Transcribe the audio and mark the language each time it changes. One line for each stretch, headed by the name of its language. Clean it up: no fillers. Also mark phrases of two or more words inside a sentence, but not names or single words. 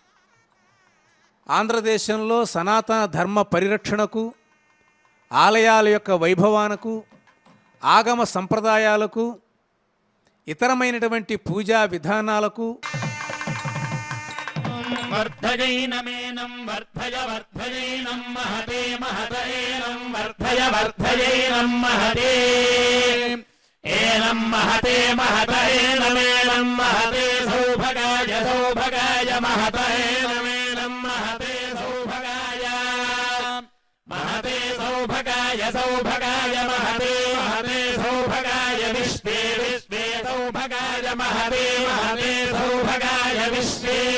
Telugu: ఆంధ్రదేశంలో సనాతన ధర్మ పరిరక్షణకు, ఆలయాల యొక్క వైభవానకు, ఆగమ సంప్రదాయాలకు, ఇతరమైనటువంటి పూజా విధానాలకు
Sanskrit: वर्धयैनमेनं वर्धय वर्धयैनं महते महतैनं वर्धय वर्धयैनं महते एनं महते महतैनमेनं महते सौभगाय सौभगाय महतैनमेनं महते सौभगाय महते सौभगाय सौभगाय महते महते सौभगाय विश्वे विश्वे सौभगाय महते महते सौभगाय विश्वे